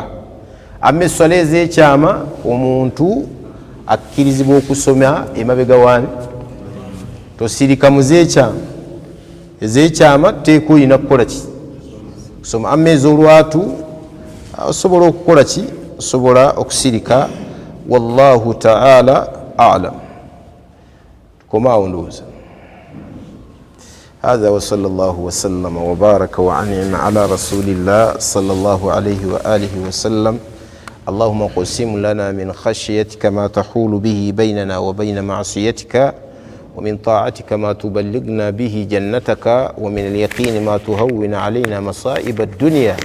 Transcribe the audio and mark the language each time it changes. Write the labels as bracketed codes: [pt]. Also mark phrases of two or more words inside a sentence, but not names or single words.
[lg] Amma esswala ez'ekyama omuntu akkirizibwa okusoma emabega waani? Tosirika mu z'ekyama. Ez'ekyama teeka olina kukola ki? Kusoma. Amma ez'olwatu osobola okukola ki? Osobola okusirika. [ar] والله تعالى أعلم. [lg] Tukomaawo ndowooza. [ar] هذا وصلى الله وسلم وبارك وأنعم على رسول الله صلى الله عليه وآله وسلم. اللهم قسم لنا من خشيتك ما تحول به بيننا وبين معصيتك، ومن طاعتك ما تبلغنا به جنتك، ومن اليقين ما تهون علينا مصائب الدنيا.